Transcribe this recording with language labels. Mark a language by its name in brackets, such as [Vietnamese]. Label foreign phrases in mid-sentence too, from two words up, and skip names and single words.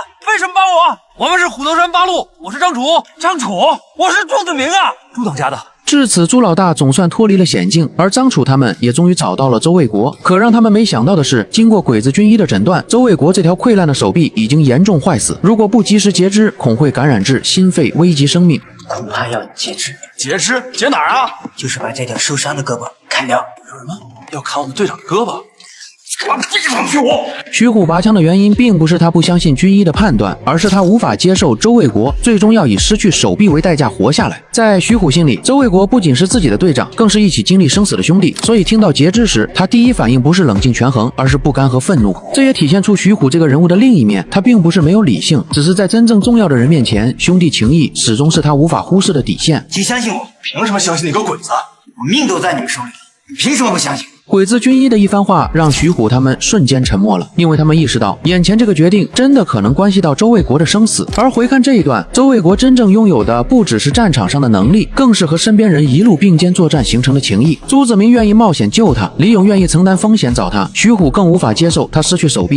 [Chinese] 為什麼幫我？我們是虎頭山八路，我是張楚。張楚，我是朱子明啊！朱當家的，至此，朱老大總算脫離了險境，而張楚他們也終於找到了周衛國。可讓他們沒想到的是，經過鬼子軍醫的診斷，周衛國這條潰爛的手臂已經嚴重壞死，如果不及時截肢，恐会感染致心肺，危及生命。恐怕要截肢。截肢？截哪儿啊？就是把这条受伤的胳膊砍掉。什么？要砍我们队长的胳膊？给我闭上去！徐虎拔枪的原因并不是他不相信军医的判断，而是他无法接受周卫国最终要以失去手臂为代價活下来。在徐虎心裡，周卫国不僅是自己的队長，更是一起經歷生死的兄弟，所以聽到截肢時，他第一反應不是冷靜權衡，而是不甘和憤怒。這也體現出徐虎這個人物的另一面，他並不是沒有理性，只是在真正重要的人面前，兄弟情誼始終是他無法忽視的底線。請相信我，憑什麼相信那個鬼子？我命都在你們手裡，你憑什麼不相信？鬼子軍醫的一番話讓徐虎他們瞬間沉默了，因為他們意識到眼前這個決定真的可能關係到周衛國的生死。而回看這一段，周衛國真正擁有的不只是戰場上的能力，更是和身邊人一路並肩作戰形成的情誼。朱子明願意冒險救他，李勇願意承擔風險找他，徐虎更無法接受他失去手臂。